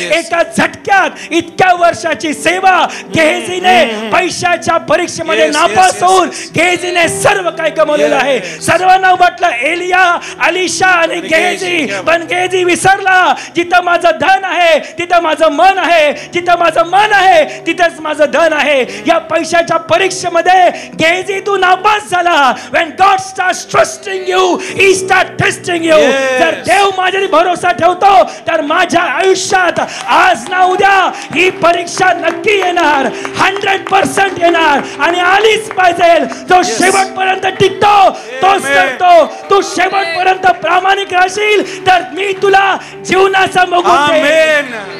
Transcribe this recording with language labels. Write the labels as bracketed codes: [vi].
[mr] एका झटक्यात इतक्या वर्षाची सेवा गेहजीने पैशाच्या परीक्षेमध्ये नापास होऊन गेहजीने सर्व काही कमवलेलं आहे. सर्वांना वाटलं एलिया, अलिशा आणि गेहजी, पण गेहजी विसरला जिथं जिथं माझं धन आहे तिथं माझं मन आहे, जिथं माझं मन आहे तिथंच माझं धन आहे. या पैशाच्या परीक्षेमध्ये गेजी तू नापास झाला. [en] when God starts trusting you, he starts testing you. [mr] जर देव माझ्यावर भरोसा ठेवतो तर माझ्या आयुष्यात आज ना उद्या ही परीक्षा नक्की येणार, 100% येणार आणि आलीच पाहिजे. जो शेवटपर्यंत टिकतो तोच करतो. तू शेवटपर्यंत प्रामाणिक राहशील तर मी तुला जीवनाचा मुकुट देईन.